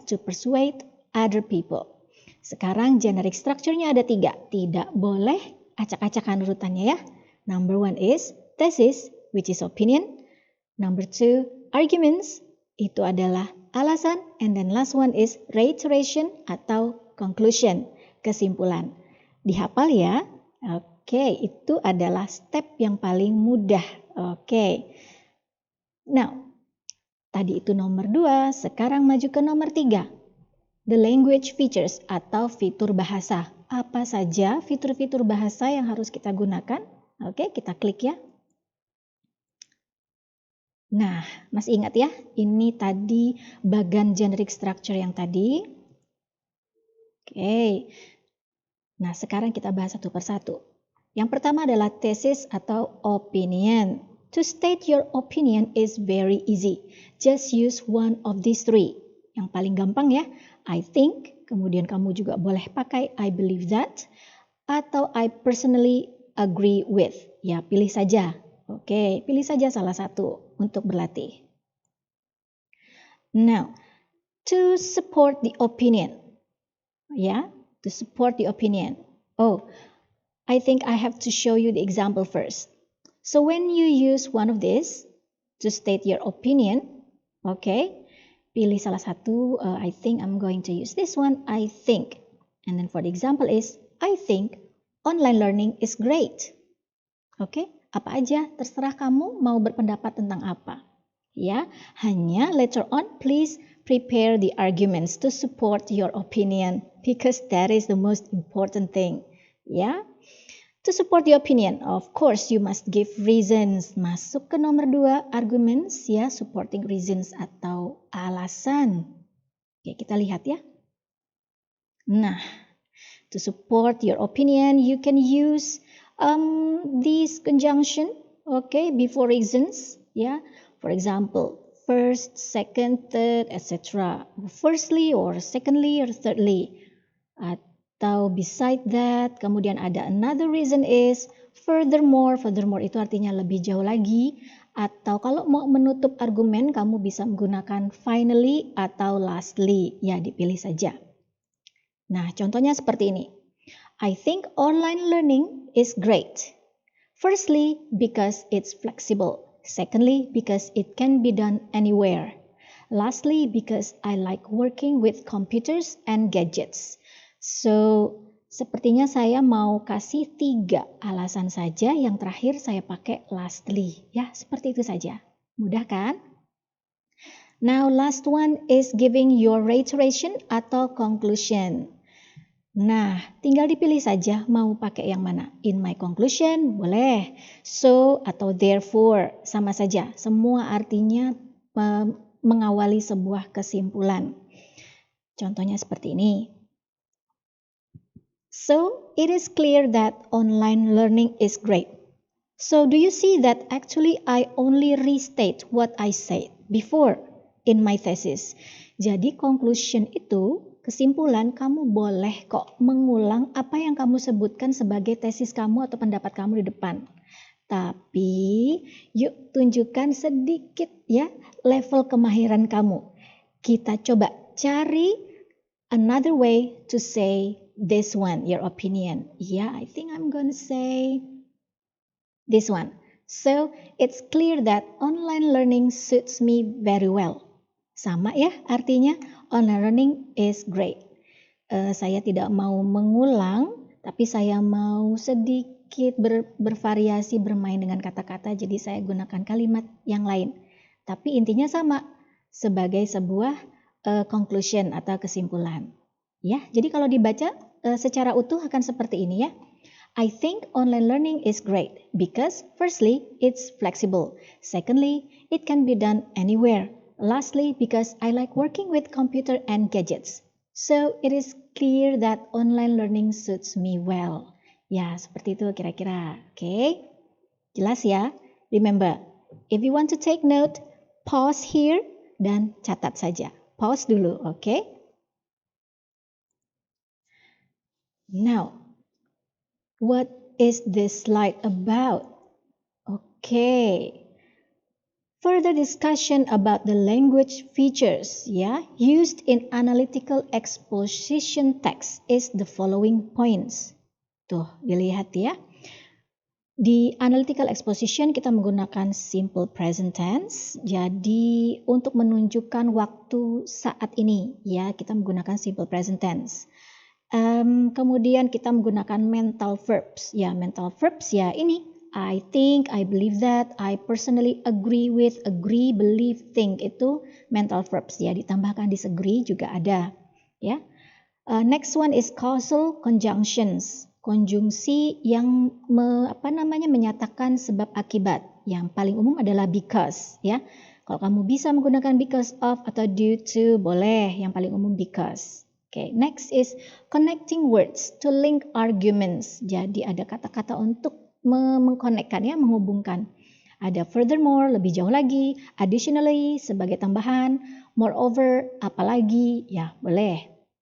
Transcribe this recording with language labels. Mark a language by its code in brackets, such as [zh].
[en] To persuade other people. [id] Sekarang generic structure-nya ada 3. Tidak boleh acak-acakan urutannya ya. [en] Number 1 is thesis, which is opinion. Number 2, arguments, [id] itu adalah alasan. [en] And then last one is reiteration atau conclusion, [id] kesimpulan. Dihafal ya. Oke, itu adalah step yang paling mudah. Oke. Now, tadi itu nomor 2, sekarang maju ke nomor 3. [en] The language features [id] atau fitur bahasa. Apa saja fitur-fitur bahasa yang harus kita gunakan? Oke, kita klik ya. Nah, masih ingat ya? Ini tadi bagan generic structure yang tadi. Oke. Nah, sekarang kita bahas satu persatu. Yang pertama adalah thesis atau opinion. [en] To state your opinion is very easy. Just use one of these 3. [id] Yang paling gampang ya, [en] I think, [id] kemudian kamu juga boleh pakai [en] I believe that, atau I personally agree with. [id] Ya, pilih saja. Oke, pilih saja salah satu untuk berlatih. [en] Now, to support the opinion. Ya, to support the opinion. Oh, I think I have to show you the example first. So when you use one of these to state your opinion, okay, [id] pilih salah satu. [en] I think I'm going to use this one. I think. And then for the example is, I think online learning is great. [id] Oke, apa aja terserah kamu mau berpendapat tentang apa. Ya, hanya [en] later on please prepare the arguments to support your opinion because that is the most important thing. Ya. To support the opinion, of course you must give reasons. [id] Masuk ke nomor 2, arguments ya, [en] supporting reasons [id] atau alasan. Oke, kita lihat ya. [en] Nah, to support your opinion, you can use this conjunction, okay, before reasons, ya. For example, first, second, third, etc. Firstly or secondly or thirdly. Atau beside that, kemudian ada another reason is furthermore. [id] Furthermore itu artinya lebih jauh lagi. Atau kalau mau menutup argumen, kamu bisa menggunakan finally atau lastly. Ya, dipilih saja. Nah, contohnya seperti ini. [en] I think online learning is great. Firstly, because it's flexible. Secondly, because it can be done anywhere. Lastly, because I like working with computers and gadgets. [id] So, sepertinya saya mau kasih 3 alasan saja, yang terakhir saya pakai lastly. Ya, seperti itu saja. Mudah kan? [en] Now, last one is giving your reiteration atau conclusion. [id] Nah, tinggal dipilih saja mau pakai yang mana. In my conclusion, boleh. So atau therefore, sama saja. Semua artinya mengawali sebuah kesimpulan. Contohnya seperti ini. [en] So, it is clear that online learning is great. So, do you see that actually I only restate what I said before in my thesis? [id] Jadi, conclusion itu kesimpulan, kamu boleh kok mengulang apa yang kamu sebutkan sebagai tesis kamu atau pendapat kamu di depan. Tapi yuk tunjukkan sedikit ya level kemahiran kamu. Kita coba cari [en] another way to say this one, your opinion. Yeah, I think I'm gonna say this one. So, it's clear that online learning suits me very well. [id] Sama ya artinya, [en] online learning is great. [id] Saya tidak mau mengulang, tapi saya mau sedikit bervariasi bermain dengan kata-kata, jadi saya gunakan kalimat yang lain. Tapi intinya sama, sebagai sebuah conclusion atau kesimpulan. Ya, jadi kalau dibaca secara utuh akan seperti ini ya. [en] I think online learning is great because firstly, it's flexible. Secondly, it can be done anywhere. Lastly, because I like working with computer and gadgets. So, it is clear that online learning suits me well. [id] Ya, seperti itu kira-kira. Oke? Jelas ya? [en] Remember, if you want to take note, pause here [id] dan catat saja. Pause dulu, oke? [en] Now, what is this slide about? Okay. Further discussion about the language features used in analytical exposition text is the following points. [id] Tuh, dilihat ya. Di analytical exposition kita menggunakan simple present tense. Jadi untuk menunjukkan waktu saat ini ya, kita menggunakan simple present tense. Kemudian kita menggunakan mental verbs. Ya, mental verbs ya ini. [en] I think, I believe that, I personally agree with, agree, believe, think itu mental verbs ya. [id] Ditambahkan disagree juga ada ya. [en] Next one is causal conjunctions. [id] Konjungsi yang menyatakan sebab akibat. Yang paling umum adalah because ya. Kalau kamu bisa menggunakan because of atau due to boleh. Yang paling umum because. [en] Okay, next is connecting words to link arguments. [id] Jadi ada kata-kata untuk mengkonekkan ya, menghubungkan. Ada furthermore, lebih jauh lagi, additionally, sebagai tambahan, moreover, apalagi, ya boleh.